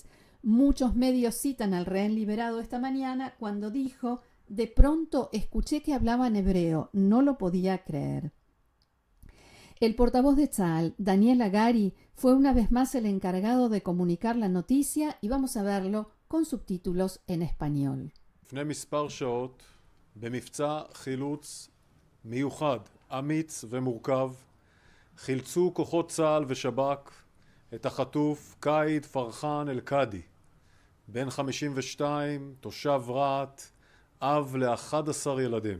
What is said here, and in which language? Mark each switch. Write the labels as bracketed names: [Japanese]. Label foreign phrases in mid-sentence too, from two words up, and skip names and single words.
[Spanish] Muchos medios citan al rehén liberado esta mañana cuando dijo: de pronto escuché que hablaba en hebreo, no lo podía creer. El portavoz de Tzahal, Daniel Hagari, fue una vez más el encargado de comunicar la noticia y vamos a verlo con subtítulos en español. [Hebrew] לפני מספר שעות, במבצע חילוץ מיוחד, אמיץ ומורכב, חילצו כוחות צה"ל ושב"כ את החטוף קאיד פרחן אל-קאדי, בן 52, תושב רהט, אב ל-11 ילדים.